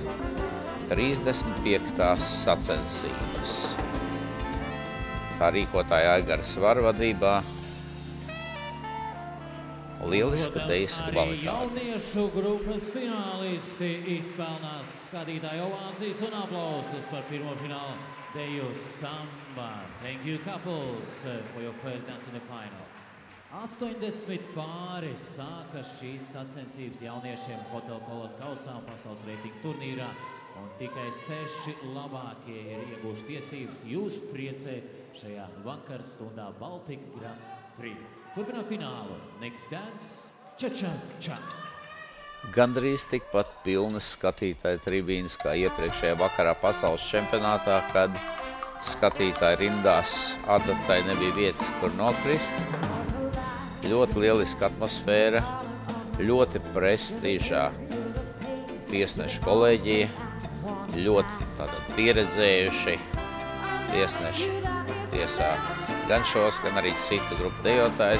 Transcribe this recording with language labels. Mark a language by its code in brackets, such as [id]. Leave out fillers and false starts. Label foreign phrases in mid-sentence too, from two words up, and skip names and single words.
[lv] 35. sacensības. Tā rīkotāja Aigars Varvadībā. Lieliska dejas kvalitāte. Jauniešu grupas finālisti izpelnās skatītāju ovācijas un aplausus par pirmo finālu deju samba. [en] Thank you, couples, for your first dance in the final. [lv] 80 pāri sāka šīs sacensības jauniešiem Hotel Kolona kausā pasaules reitingu turnīrā, un tikai 6 labākie ir ieguvuši tiesības jūs priecēt šajā vakarstundā Baltic Grand Prix. Turpinām finālu. [en] Next dance, ča-ča-ča. [lv] Gandrīz tikpat pilnas skatītāju tribīnes kā iepriekšējā vakarā pasaules čempionātā, kad skatītāju rindās adatai nebija vietas, kur nokrist. Ļoti lieliska atmosfēra, ļoti prestižā tiesnešu kolēģija, ļoti pieredzējuši tiesneši tiesā gan šos, gan arī citu grupu dejotājs.